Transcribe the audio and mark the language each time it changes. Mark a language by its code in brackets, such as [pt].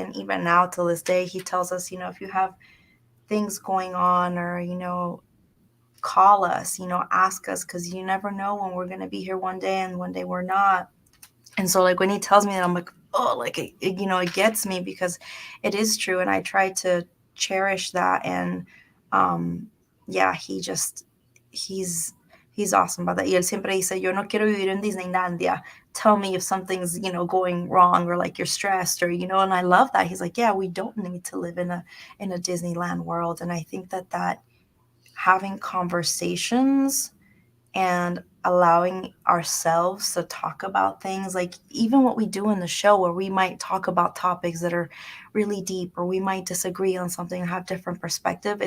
[en] And even now, till this day, he tells us, if you have things going on, or call us, ask us, because you never know when we're going to be here one day and one day we're not. And so like when he tells me that, I'm like, oh, like it gets me, because it is true, and I try to cherish that. And um, yeah, he's he's awesome about that. [es] Y él siempre dice, yo no quiero vivir en Disneylandia. [en] Tell me if something's, going wrong, or like you're stressed, or, and I love that. He's like, yeah, we don't need to live in a Disneyland world. And I think that having conversations and allowing ourselves to talk about things, like even what we do in the show, where we might talk about topics that are really deep, or we might disagree on something and have different perspective.